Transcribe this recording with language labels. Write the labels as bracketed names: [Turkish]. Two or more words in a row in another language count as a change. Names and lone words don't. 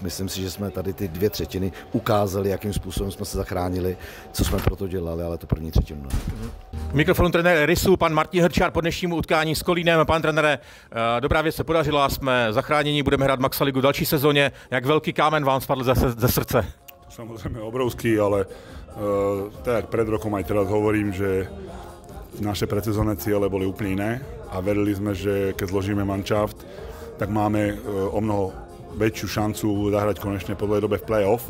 [Czech] Myslím si, že jsme tady ty 2 třetiny ukázali, jakým způsobem jsme se zachránili, co jsme pro to dělali, ale to první třetinu ne. Mikrofon trenér Rysu, pan Martin Hrčár po dnešnímu utkání s Kolínem. Pan trenére, dobrá věc se podařila, jsme zachráněni, budeme hrát Maxa ligu v další sezóně. Jak velký kámen vám spadl ze srdce? [Slovak] Samozrejme obrovský, ale tak pred rokom aj teraz hovorím, že naše predsezónne ciele boli úplne iné a verili sme, že keď zložíme manšaft, tak máme o mnoho väčšiu šancu zahrať konečne po dlhej dobe v play-off.